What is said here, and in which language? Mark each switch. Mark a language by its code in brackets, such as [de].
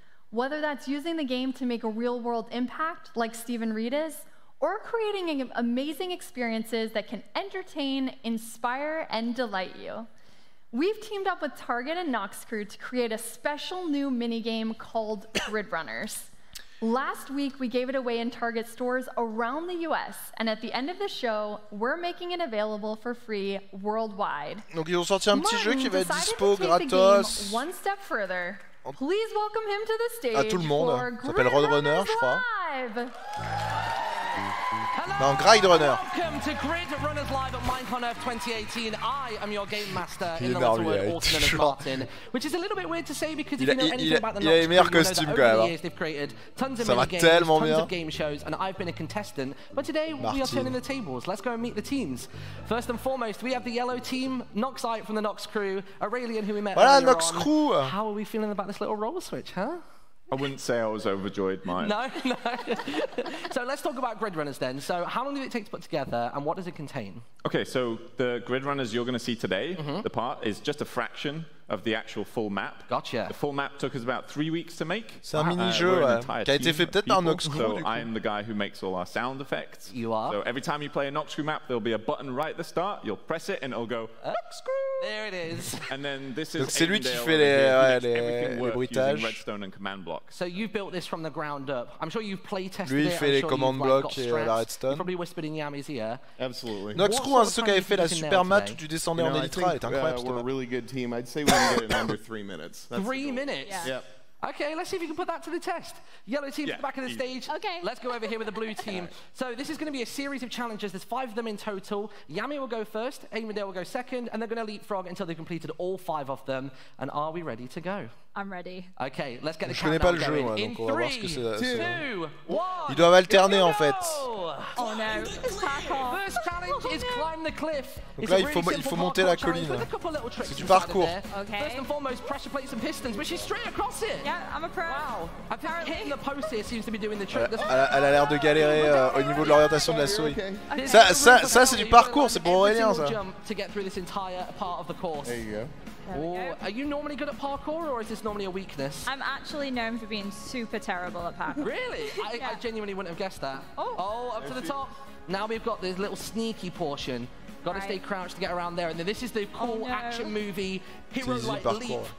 [en] Whether that's using the game to make a real-world impact, like Stephen Reed is, or creating amazing experiences that can entertain, inspire, and delight you. We've teamed up with Target and Noxcrew to create a special new minigame called Grid Runners. Last week, we gave it away in Target stores around the US, and at the end of the show, we're making it available for free worldwide. [fr] Donc ils ont sorti un petit jeu qui va être dispo gratos. [en] One step further. Please welcome him to the stage. [fr] À tout le monde. Ça s'appelle Roadrunner, je crois. Non, Grid Runner. [en] Welcome to Grid Runners Live at Minecon Earth 2018. I am your game master in the little word Autumn Martin, which is a little bit weird to say because if you know anything about the Nox, you know that over the years they've created tons of mini games, tons of game shows, and I've been a contestant. But today we are turning the tables. Let's go and meet the teams. First and foremost, we have the yellow team, Noxite from the Nox crew, Aurelian who we met earlier Nox crew. How are we feeling about this little roller switch, huh? I wouldn't say I was overjoyed, mine. No, no. So let's talk about Grid Runners then. So how long did it take to put together, and what does it contain? Okay, so the Grid Runners you're going to see today, the part, is just a fraction of the actual full map. Gotcha. The full map took us about 3 weeks to make. [fr] C'est un mini-jeu qui a été fait peut-être par Nox Crew. [en] So I am the guy who makes all our sound effects. You are. So every time you play a Nox Crew map, there'll be a button right at the start. You'll press it and it'll go Nox Crew. There it is. And then this is. [fr] Donc c'est lui qui fait les bruitages. [en] Redstone and command block. So you've built this from the ground up. I'm sure you've play tested [fr] lui, Lui fait les command blocks et la redstone. [en] You probably whispered in Yami's ear. Absolutely. [fr] Nox Crew, c'est ceux qui avaient fait la super map où tu descendais en Elytra, est incroyable. [en] We're a really good team. I'd say we can get it in under 3 minutes. 3 minutes? Yeah. Yep. Okay, let's see if you can put that to the test. Yellow team at the back of the stage. Okay. Let's go over here with the blue team. So this is going to be a series of challenges. There's 5 of them in total. Yami will go first, Aimondale will go second, and they're going to leapfrog until they've completed all 5 of them. And are we ready to go? I'm ready. Okay, let's get the countdown going. [fr] Je connais pas le jeu, moi, donc on va voir ce que c'est. [en] 2, 1. [fr] Ils doivent alterner en fait. [en] Oh no. First challenge is climb the cliff. [fr] Donc là, il faut monter la colline. C'est du parcours. [en] Okay. First and foremost, pressure plates and pistons, but she's straight across it. Yeah, I'm a pro. Wow. I think hitting the post here seems to be doing the trick. [fr] Elle a l'air de galérer au niveau de l'orientation de la souris. Ça c'est du parcours, c'est pour Aurélien ça. [en] To get through this entire part of the course. There you go. Are you normally good at parkour, or is this normally a weakness? I'm actually known for being super terrible at parkour. Really? I genuinely wouldn't have guessed that. Oh, up to the top. Now we've got this little sneaky portion. Got to stay crouched to get around there, and then this is the cool action movie hero-like leap.